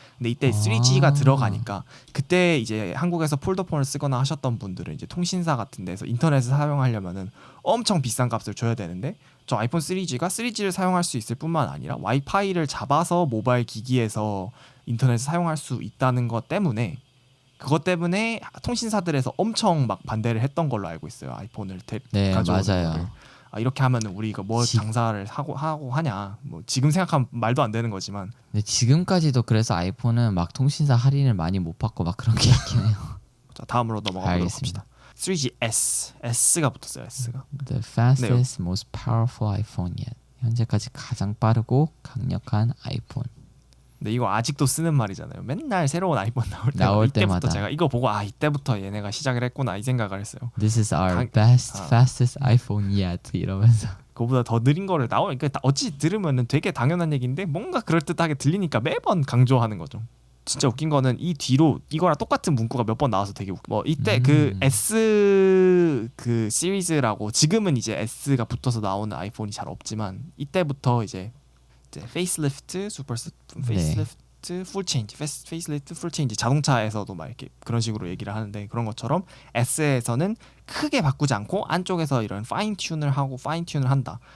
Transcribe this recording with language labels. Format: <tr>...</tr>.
<ko>근데 이때 3G가 들어가니까 그때 이제 한국에서 폴더폰을 쓰거나 하셨던 분들은 이제 통신사 같은 데서 인터넷을 사용하려면은 엄청 비싼 값을 줘야 되는데 저 아이폰 3G가 3G를 사용할 수 있을 뿐만 아니라 와이파이를 잡아서 모바일 기기에서 인터넷을 사용할 수 있다는 것 때문에 그것 때문에 통신사들에서 엄청 막 반대를 했던 걸로 알고 있어요. 아이폰을 네, 가져오는 맞아요. 거를. 이렇게 하면은 우리 이거 뭐 장사를 하고 하냐. 뭐 지금 생각하면 말도 안 되는 거지만. 근데 지금까지도 그래서 아이폰은 막 통신사 할인을 많이 못 받고 막 그런 게 있긴 해요. 자, 다음으로 넘어가 보도록 알겠습니다. 합시다. 3GS, S가 붙었어요. S가.</ko> <en>The fastest, most powerful iPhone yet.</en> <ko>현재까지 가장 빠르고 강력한 아이폰. 근데 이거 아직도 쓰는 말이잖아요. 맨날 새로운 아이폰 나올 이때부터 때마다. 제가 이거 보고 이때부터 얘네가 시작을 했구나 이 생각을 했어요.</ko> <en>This is our fastest iPhone yet</en> <ko>이러면서. 그거보다 더 느린 거를 그러니까 어찌 들으면은 되게 당연한 얘기인데 뭔가 그럴듯하게 들리니까 매번 강조하는 거죠. 진짜 웃긴 거는 이 뒤로 이거랑 똑같은 문구가 몇 번 나와서 되게 뭐 이때 그 S 그 시리즈라고 지금은 이제 S가 붙어서 나오는 아이폰이 잘 없지만 이때부터 이제 페이스리프트, 페이스리프트, 풀 체인지, 페이스리프트, 풀 체인지 자동차에서도 막 이렇게 그런 식으로 얘기를 하는데 그런 것처럼 S에서는 크게 바꾸지 않고 안쪽에서 이런 파인 튠을 한다.</ko>